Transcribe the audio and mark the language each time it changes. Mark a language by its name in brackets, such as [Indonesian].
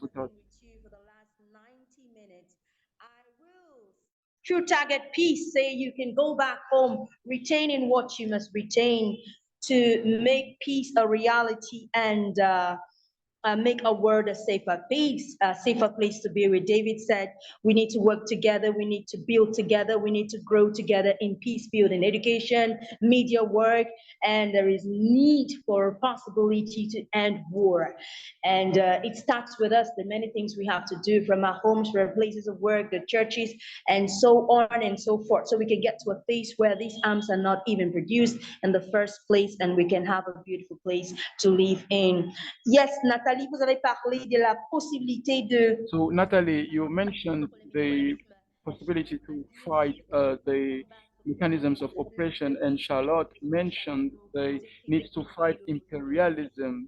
[English] For the last 90 minutes, I will, through Target Peace, say you can go back home, retaining what you must retain to make peace a reality and make our world a safer place to be. Where David said, we need to work together, we need to build together, we need to grow together in peace building, education, media work, and there is need for possibility to end war. And it starts with us, the many things we have to do from our homes, from our places of work, the churches, and so on and so forth. So we can get to a place where these arms are not even produced in the first place, and we can have a beautiful place to live in. [French] Yes, Nathalie, vous avez parlé de la possibilité de... [English] So Natalie, you mentioned the possibility to fight the mechanisms of oppression, and Charlotte mentioned the need to fight imperialism.